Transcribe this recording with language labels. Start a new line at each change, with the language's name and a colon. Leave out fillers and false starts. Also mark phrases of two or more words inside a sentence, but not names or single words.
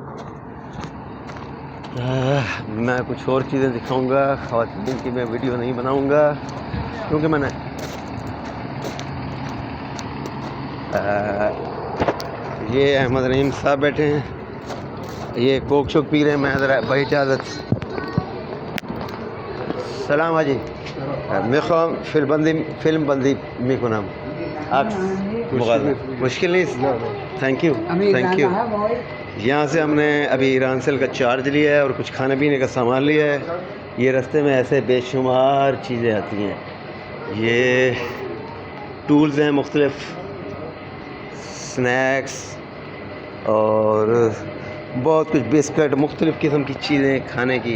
Urdu: میں کچھ اور چیزیں دکھاؤں گا، خواتین کی میں ویڈیو نہیں بناؤں گا، کیونکہ میں نے یہ احمد رحیم صاحب بیٹھے ہیں، یہ کوک شوک پی رہے ہیں. میں ذرا بھائی اجازت.
Persian: سلام حاجی میخوام فیلم بندی میکنم عکس مشکل نیست
English: thank you
Urdu: یہاں سے ہم نے ابھی ایرانسیل کا چارج لیا ہے اور کچھ کھانے پینے کا سامان لیا ہے. یہ راستے میں ایسے بےشمار چیزیں آتی ہیں. یہ ٹولز ہیں مختلف، سنیکس اور بہت کچھ، بسکٹ، مختلف قسم کی چیزیں کھانے کی.